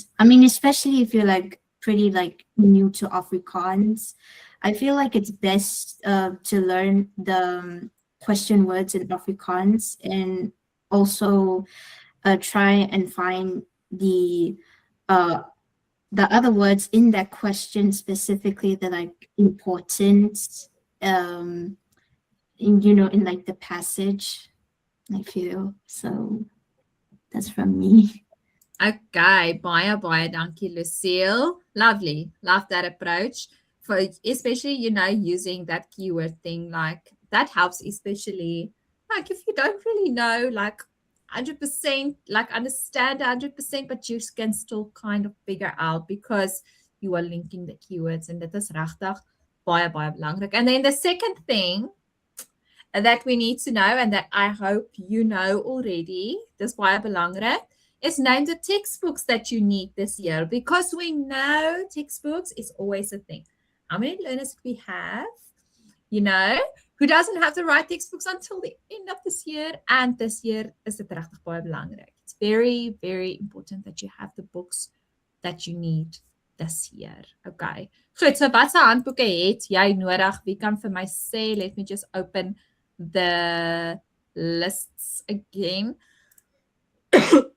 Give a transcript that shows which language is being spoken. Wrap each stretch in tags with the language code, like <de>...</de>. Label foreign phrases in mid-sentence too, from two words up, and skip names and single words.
<en>I mean, especially if you're pretty new to Afrikaans, I feel like it's best to learn the question words in Afrikaans and also try and find the other words in that question specifically that are important in the passage, I feel. So that's from me.</en> <af>Okay, baie dankie Lucille.</af> <en>Lovely. Love that approach. For especially, using that keyword thing, that helps, especially if you don't really know 100%, understand 100%, but you can still kind of figure out because you are linking the keywords, and</en> <af>dit is regtig baie belangrik.</af> <en>And then the second thing that we need to know, and that I hope you know already,</en> <af>dis baie belangrik,</af> <en>is name the textbooks that you need this year, because we know textbooks is always a thing. How many learners do we have, who doesn't have the right textbooks until the end of this year? And this year is</en> <af>dit regtig baie belangrik.</af> <en>It's very, very important that you have the books that you need this year. Okay.</en> <af>Goed, so watse handboeke het jy nodig? Wie kan vir my sê?</af> <en>Let me just open the lists again.</en>